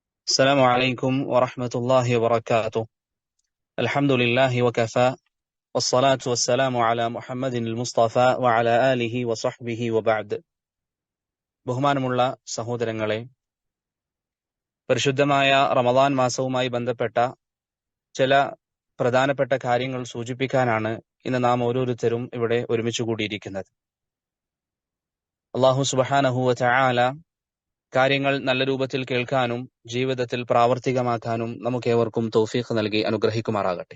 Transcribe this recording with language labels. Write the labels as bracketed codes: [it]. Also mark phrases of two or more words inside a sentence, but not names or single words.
[ar] السلام عليكم ورحمة الله وبركاته. الحمد لله وكفى والصلاة والسلام على محمد المصطفى وعلى آله وصحبه وبعد. [ml] ബഹുമാനമുള്ള സഹോദരങ്ങളെ, പരിശുദ്ധമായ റമദാൻ മാസവുമായി ബന്ധപ്പെട്ട ചില പ്രധാനപ്പെട്ട കാര്യങ്ങൾ സൂചിപ്പിക്കാനാണ് ഇന്ന് നാം ഓരോരുത്തരും ഇവിടെ ഒരുമിച്ച് കൂടിയിരിക്കുന്നത്. [ar] الله سبحانه وتعالى [ml] കാര്യങ്ങൾ നല്ല രൂപത്തിൽ കേൾക്കാനും ജീവിതത്തിൽ പ്രാവർത്തികമാക്കാനും നമുക്കേവർക്കും തൗഫീഖ് നൽകി അനുഗ്രഹിക്കുമാറാകട്ടെ.